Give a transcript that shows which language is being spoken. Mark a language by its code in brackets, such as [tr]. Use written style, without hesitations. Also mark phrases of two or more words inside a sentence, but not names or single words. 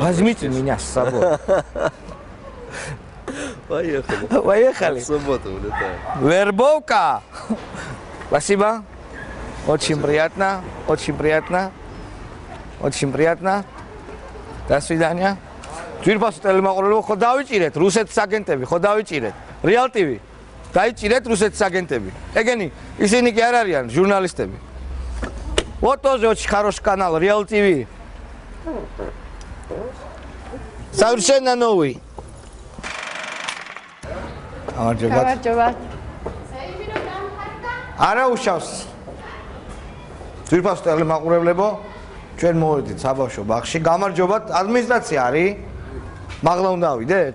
[ru] Возьмите меня с собой. Поехали. Поехали. В субботу улетаем. Вербовка. Спасибо. Очень приятно. Очень приятно. Очень приятно. До свидания. [ka] Ძვირფასო ტელემაყურებელო, ხო დავიჭირეთ რუსეთის აგენტები, ხო დავიჭირეთ. Real TV. დაიჭირეთ რუსეთის აგენტები. ეგენი, ისინი კი არ არიან ჟურნალისტები. [ru] Вот тоже очень хороший канал Real TV. Совершенно новый. [ka] გამარჯობა. არა უშავს. ძვირფასო ტელემაყურებლებო, ჩვენ მოვედით საბავშვო ბაღში. გამარჯობათ, ადმინისტრაცია არის? მაღლა უნდა ავიდეთ?